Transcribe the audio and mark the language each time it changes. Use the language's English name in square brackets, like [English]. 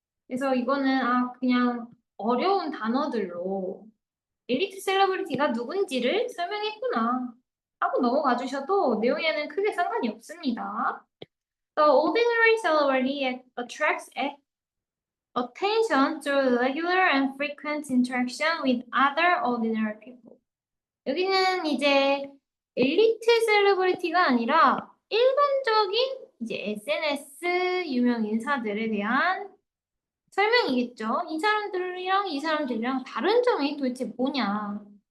[Korean] 그래서 이거는 그냥 어려운 단어들로 엘리트 셀러브리티가 누군지를 설명했구나 하고 넘어가 주셔도 내용에는 크게 상관이 없습니다. [English] The ordinary celebrity attracts attention through regular and frequent interaction with other ordinary people. [Korean] 여기는 이제 엘리트 셀러브리티가 아니라 일반적인 이제 SNS 유명 인사들에 대한 설명이겠죠. 이 사람들이랑 다른 점이 도대체 뭐냐.